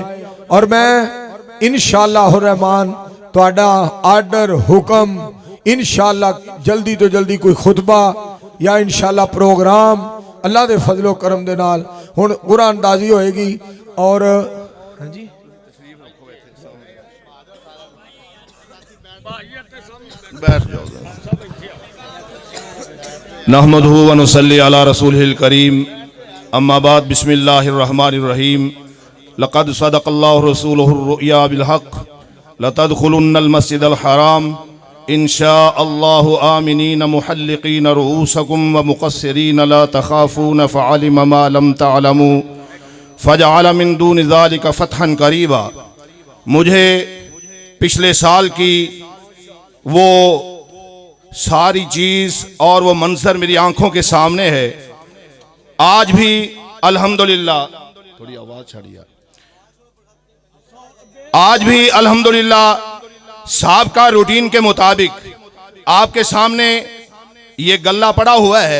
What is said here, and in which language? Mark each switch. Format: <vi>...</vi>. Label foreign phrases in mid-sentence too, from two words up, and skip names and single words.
<pa>اور میں ان شاء اللہ رحمان تہاڈا آرڈر حکم ان شاء اللہ جلدی توں جلدی کوئی خطبہ یا ان شاء اللہ پروگرام اللہ دے فضل و کرم دے نال ہن قرآن اندازی ہوئے گی. اور ہاں جی</pa> <ar>نحمده ونصلي على رسوله الكريم. أما بعد بسم الله الرحمن الرحيم۔ لقد صدق الله رسوله الرؤيا بالحق لتدخلن المسجد الحرام إن شاء الله آمنين محلقين رءوسكم ومقصرين لا تخافون فعلم ما لم تعلموا فجعل من دون ذلك فتحا قريبا.</ar> <ur>مجھے پچھلے سال کی وہ ساری چیز اور وہ منظر میری آنکھوں کے سامنے ہے. آج بھی الحمدللہ,</ur> <pa>تھوڑی آواز چھڈیا,</pa> <ur>آج بھی الحمدللہ صاحب کا روٹین کے مطابق آپ کے سامنے یہ گلا پڑا ہوا ہے.</ur>